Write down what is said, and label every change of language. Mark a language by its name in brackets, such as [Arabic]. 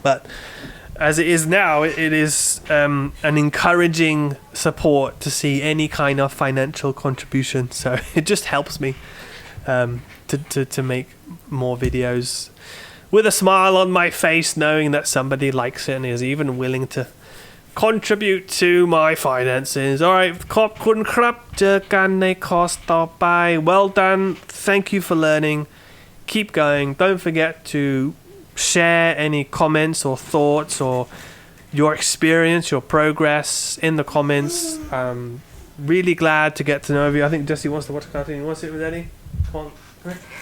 [English] But as it is now, it is an encouraging support to see any kind of financial contribution. So it just helps me to make more videos with a smile on my face, knowing that somebody likes it and is even willing to contribute to my finances. [Thai] Alright, ขอบคุณครับ เจอกันในคอร์สต่อไป [English] Well done. Thank you for learning. Keep going. Don't forget to share any comments or thoughts or your experience, your progress in the comments. Really glad to get to know you. I think Jesse wants to watch a cartoon. You want to sit with Eddie? Come on.